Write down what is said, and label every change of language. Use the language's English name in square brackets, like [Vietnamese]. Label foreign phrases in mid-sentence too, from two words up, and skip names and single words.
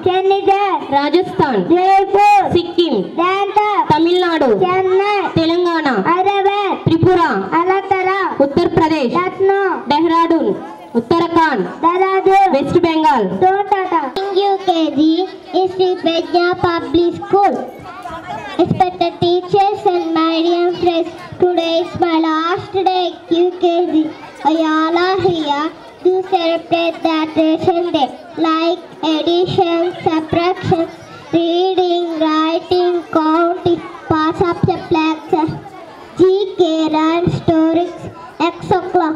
[English] Chandigarh, Rajasthan. Jaipur, Sikkim. Delhi, Tamil Nadu. Chennai, Telangana. Hyderabad, Tripura. Alatara, Uttar Pradesh. Lucknow, Dehradun. Uttarakhand. Dehradun, West Bengal. Totata. UKG is Sri Prajna Public School. Respected teachers and my dear friends, today is my last day at UKG. We all are here to celebrate that graduation day, like addition, subtraction, reading, writing, counting, pass up the flags, GK, and stories, etc.